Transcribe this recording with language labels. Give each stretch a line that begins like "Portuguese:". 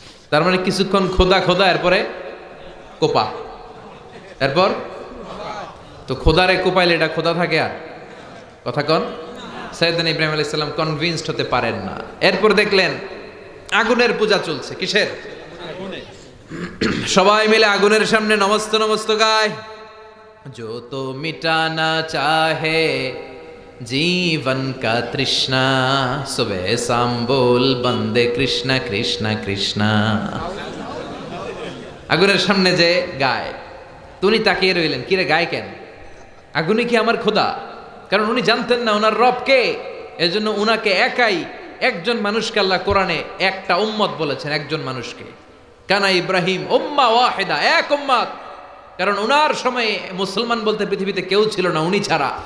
Bangla: তার মানে কিছুক্ষণ খোদা খোদা, এরপরে কোপা, এরপর তো খোদারে কোপাইলে এটা খোদা থাকে? আর কথা কন। সাইয়েদনা ইব্রাহিম আলাইহিস সালাম কনভিন্সড হতে পারেন না। এরপর দেখলেন আগুনের পূজা চলছে। কিসের? সবাই মিলে আগুনের সামনে নমস্ত নমস্ত গায়।
Hindi: जो तो मिटाना चाहे जीवन का तृष्णा, सुबह शाम बोल बंदे कृष्णा कृष्णा कृष्णा।
Bangla: আগুনের সামনে যে গায়, উনি তাকিয়ে রইলেন, কিরে গায় কেন? আগুনে কি আমার খোদা? কারণ উনি জানতেন না ওনার রব কে। এজন্য উনাকে একাই, একজন মানুষকে আল্লাহ কোরআনে একটা উম্মত বলেছেন, একজন মানুষকে। কানা ইব্রাহিম উম্মা ওয়াহিদা, এক উম্মত। কারণ ওনার সময়ে মুসলমান বলতে পৃথিবীতে কেউ ছিল না উনি ছাড়া।